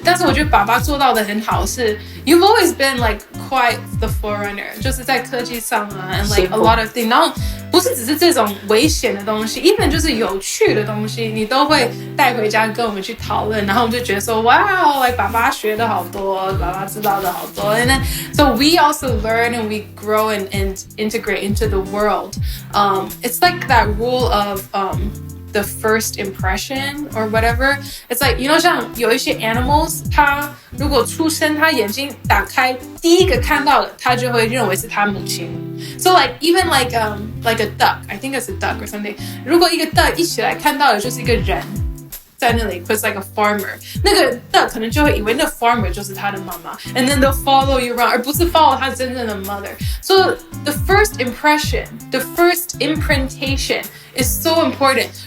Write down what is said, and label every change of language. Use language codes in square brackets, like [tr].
[zh] 但是我觉得爸爸做到的很好是 [en] you've always been like quite the forerunner， [zh] 就是在科技上 [en] and like a lot of things， [zh] 然后不是只是这种危险的东西 even 就是有趣的东西你都会带回家跟我们去讨论，然后我们就觉得说 [en] wow like [zh] 爸爸学的好多，爸爸知道的好多。 [en] And then so we also learn and we grow and integrate into the world. It's like that rule of the first impression or whatever. [zh] It's like 像有一些 animals 它如果出生它眼睛打开第一个看到的它就会认为是它母亲。 [en] So like even like a duck, I think it's a duck or something， [zh] 如果一个 [en] duck [zh] 一起来看到的就是一个人在那里 [en] cause like a farmer， 那个 duck [zh] 可能就会以为那 [en] farmer [zh] 就是他的妈妈 [en] and then they'll follow you around， [zh] 而不是 [en] follow [zh] 他真正的 [en] mother。 So the first impression, the first imprintation is so important。